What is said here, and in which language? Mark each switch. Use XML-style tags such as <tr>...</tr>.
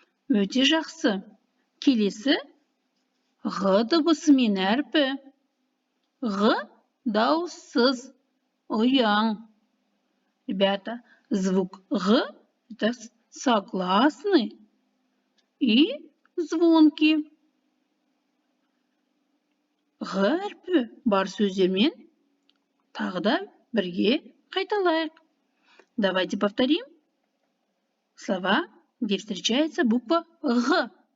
<kk>Өте жақсы. Келесі Г дыбысымен әрпі. Г дауыссыз, ұяң.</kk> <ru>Ребята, звук Г это согласный и звонкий.</ru> <kk>Г әрпі бар сөздермен тағы да бірге қайталайық.</kk> <ru>Давайте повторим слова, где встречается буква Г.</ru>